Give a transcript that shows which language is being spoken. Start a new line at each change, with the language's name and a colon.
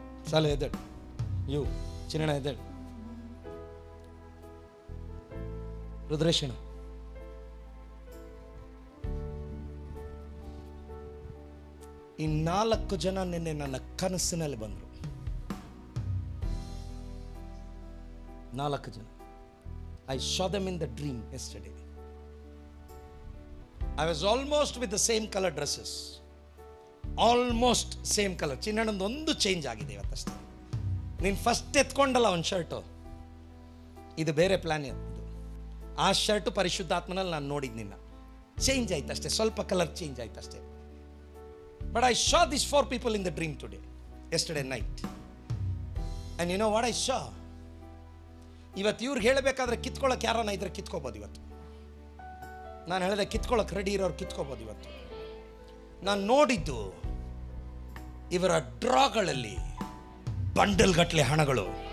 Kannada: ಸಾಲ ಎದ್ದೇಳು, ಚಿನ್ನಣ ಎದ್ದೇಳು, ರುದ್ರೇಶಣ ಈ 4 ಜನ ನಿನ್ನೆ ನನ್ನ ಕನಸಿನಲ್ಲಿ ಬಂದರು. 4 ಜನ.
English: I saw them in the dream yesterday. I was almost with the same color dresses. Almost same colour.
Kannada: ಚಿನ್ನಣ್ಣಂದು ಒಂದು ಚೇಂಜ್ ಆಗಿದೆ ಇವತ್ತಷ್ಟೇ. ನೀನು ಫಸ್ಟ್ ಎತ್ಕೊಂಡಲ್ಲ ಒಂದು ಶರ್ಟು, ಇದು ಬೇರೆ ಪ್ಲ್ಯಾನ್ ಇತ್ತು. ಆ ಶರ್ಟು ಪರಿಶುದ್ಧಾತ್ಮನಲ್ಲಿ ನಾನು ನೋಡಿದ್ದು ನಿನ್ನ. ಚೇಂಜ್ ಆಯ್ತು ಅಷ್ಟೇ, ಸ್ವಲ್ಪ ಕಲರ್ ಚೇಂಜ್ ಆಯ್ತು ಅಷ್ಟೇ.
English: But I saw this 4 people in the dream today, yesterday night. And you know what I saw?
Kannada: ಇವತ್ತು ಇವ್ರಿಗೆ ಹೇಳಬೇಕಾದ್ರೆ ಕಿತ್ಕೊಳ್ಳೋಕೆ ಯಾರನ್ನ ಇದ್ರೆ ಕಿತ್ಕೋಬೋದು. ಇವತ್ತು ನಾನು ಹೇಳಿದೆ ಕಿತ್ಕೊಳ್ಳೋಕೆ ರೆಡಿ ಇರೋರು ಕಿತ್ಕೋಬೋದು. ಇವತ್ತು ನಾನು ನೋಡಿದ್ದು ಇವರ ಡ್ರಾಗಳಲ್ಲಿ ಬಂಡಲ್ ಗಟ್ಟಲೆ ಹಣಗಳು.